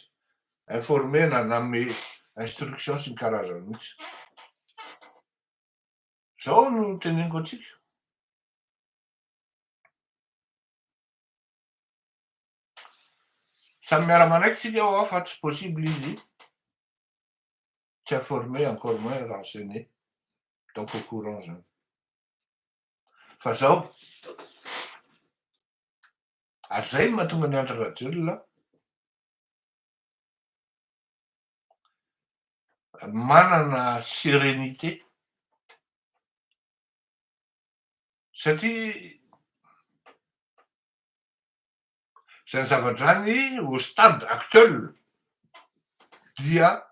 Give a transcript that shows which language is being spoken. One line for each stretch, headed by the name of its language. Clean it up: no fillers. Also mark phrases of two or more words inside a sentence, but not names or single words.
Malagasy: Informé na nanome instruction sy ny karazany mihitsy. Zao no teneniko atsika. Samy miara-manaiky tsika ao fa tsy possible izy tsy informé,
French: encore moins renseigné, donc au courant
Malagasy: zany. Fa zao ary zay mahatonga ny andro radiolona manana sérénité satria zany zavadrany
French: au stade actuel
Malagasy: dia